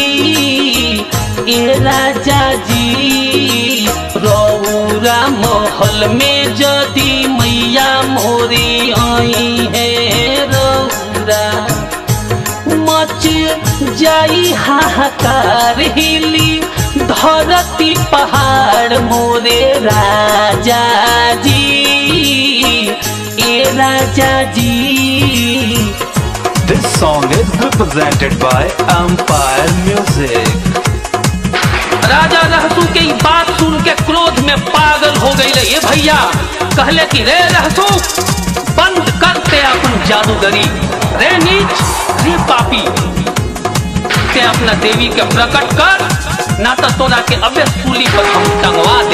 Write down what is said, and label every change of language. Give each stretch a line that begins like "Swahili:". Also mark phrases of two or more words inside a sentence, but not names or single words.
Bhojpuri: ए राजा जी रौरा महल में जदी मैया मोरी आई है, रौरा मच जाई हाहाकार हिली धरती पहाड़ मोरे राजा जी। ए राजा जी।
English: This song is represented by Empire Music.
Bhojpuri: राजा रहसू के बात सुन के क्रोध में पागल हो गई ये भैया, कहले कि रे रहसू बंद करते अपन जादूगरी, रे नीच रे पापी, ते अपना देवी के प्रकट कर, ना तो तोरा के अबे सूली पर हम टंगवा दे।